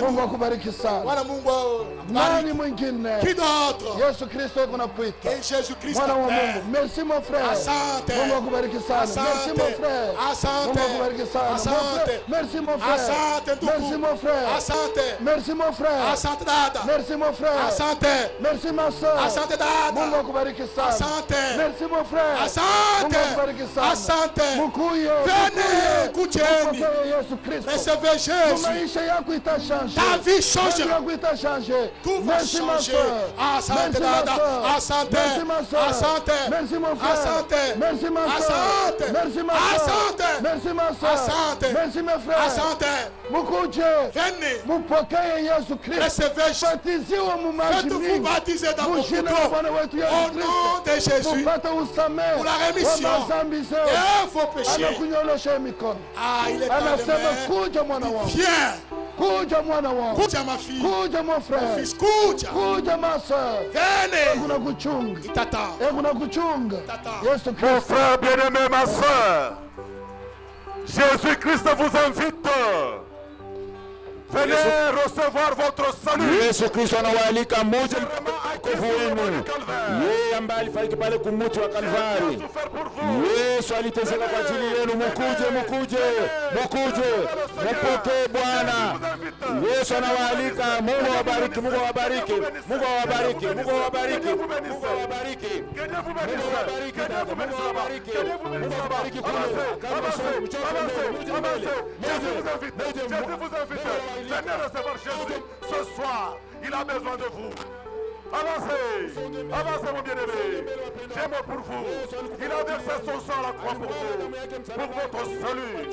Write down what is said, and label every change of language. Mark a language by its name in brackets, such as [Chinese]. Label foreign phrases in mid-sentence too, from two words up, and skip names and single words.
[French] Voilà qui d'autre? Que Jésus-Christ t'appelle. Merci mon frère. [Swahili] Asante. [French] Merci mon frère. [Swahili] Asante. Asante. [French] Merci mon frère. [Swahili] Asante. [French] Merci mon frère. [Swahili] Asante. [French] Merci mon frère. [Swahili] Asante dada. [French] Merci mon frère. [Swahili] Asante. [French] Merci ma soeur. [Swahili] Asante dada. Asante. [French] Merci mon frère. [Swahili] Asante. Asante. [French] Venez, Koucheni. Recevez Jésus. Ta vie changera. Tout va changer. [Swahili] Asante dada. Asante. Asante. Asante. Asante. Asante. Asante. Asante. [French] Venez. Recevez Jésus. Faites-vous baptiser dans mon couteau. Au nom de Jésus. Pour la rémission et vos péchés. Ah, il est dans les mains. Viens. Kuja ma fille. Kuja mon frère. Mon fils, kuja. Kuja ma soeur. Venez. Il t'attend. Mon frère bien-aimé, ma soeur, Jésus-Christ vous invite. Venez recevoir votre salut. [Swahili] Yesu Kristo anawaalika mmoja wokovu wenu. Yeye ambaye alifariki pale kumuti wa Kalvari. Yesu aliteseka kwa ajili yenu. Mukuje, mukuje, mukuje, mupokee Bwana. Yesu anawaalika. Mungu awabariki, Mungu awabariki, Mungu awabariki, Mungu awabariki, Mungu awabariki, Mungu awabariki, Mungu awabariki, Mungu awabariki [French] Venez recevoir Jésus ce soir. Il a besoin de vous. Avancez, avancez mon bien-aimé. J'ai mot pour vous. Il a versé son sang à la croix pour vous, pour votre salut.